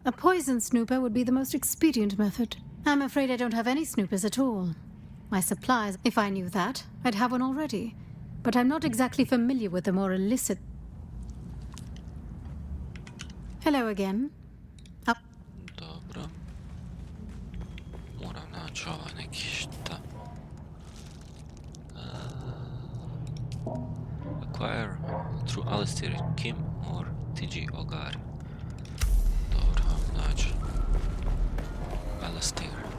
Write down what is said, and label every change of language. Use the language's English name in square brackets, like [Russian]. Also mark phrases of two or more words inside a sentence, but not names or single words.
[English] A poison snooper would be the most expedient method. I'm afraid I don't have any snoopers at all. My supplies, if I knew that, I'd have one already. But I'm not exactly familiar with the more illicit... Hello again. Up. [Serbian] Dobro. Moram naći ovaj neki šta. [English] Acquire through Alistair Kim or TG Ogar. [Serbian] Dobro, naći. Alistair.